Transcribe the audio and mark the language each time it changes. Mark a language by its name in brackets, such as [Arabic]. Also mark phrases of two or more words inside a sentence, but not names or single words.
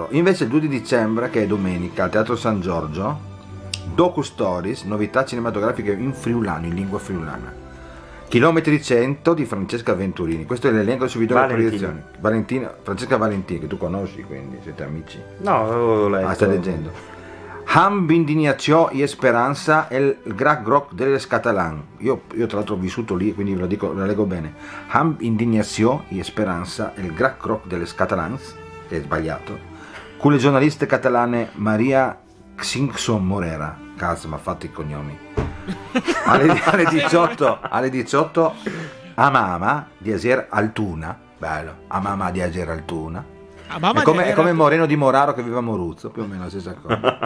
[Italian] Invece il 2 di dicembre, che è domenica, al Teatro San Giorgio, Docu Stories, novità cinematografiche in friulano, in lingua friulana. Chilometri 100 di Francesca Venturini. Questo è l'elenco del subito delle proiezioni. Francesca Valentini, che tu conosci, quindi siete amici. No, avevo letto. Stai leggendo. Ham Indignació y Esperanza el Gran Groc delles Catalans. Io tra l'altro ho vissuto lì, quindi ve lo dico, lo leggo bene. Ham Indignació y Esperanza el Gran Groc delles Catalans, che è sbagliato, con le giornaliste catalane Maria Xinxon Morera. Cazzo, mi ha fatto i cognomi. alle 18 Amama di Ager Altuna. Bello, Amama di Ager Altuna. È come Moreno di Moraro che vive a Moruzzo, più o meno la stessa cosa.